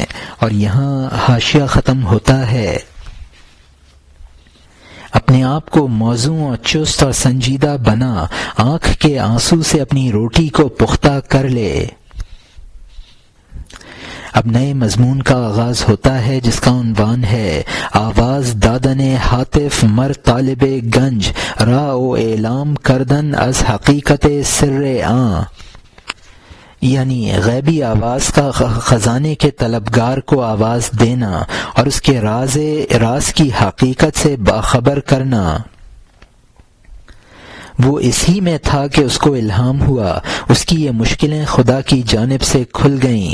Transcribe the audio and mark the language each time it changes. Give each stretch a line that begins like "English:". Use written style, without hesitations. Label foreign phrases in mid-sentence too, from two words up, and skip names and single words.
Urdu: اور یہاں حاشیہ ختم ہوتا ہے۔ اپنے آپ کو موزوں اور چست اور سنجیدہ بنا، آنکھ کے آنسو سے اپنی روٹی کو پختہ کر لے۔ اب نئے مضمون کا آغاز ہوتا ہے، جس کا عنوان ہے
Persian: آواز دادن ہاتف مر طالب گنج را و اعلام کردن از حقیقت سر آں،
Urdu: یعنی غیبی آواز کا خزانے کے طلبگار کو آواز دینا اور اس کے راز کی حقیقت سے باخبر کرنا۔ وہ اس ہی میں تھا کہ اس کو الہام ہوا، اس کی یہ مشکلیں خدا کی جانب سے کھل گئیں۔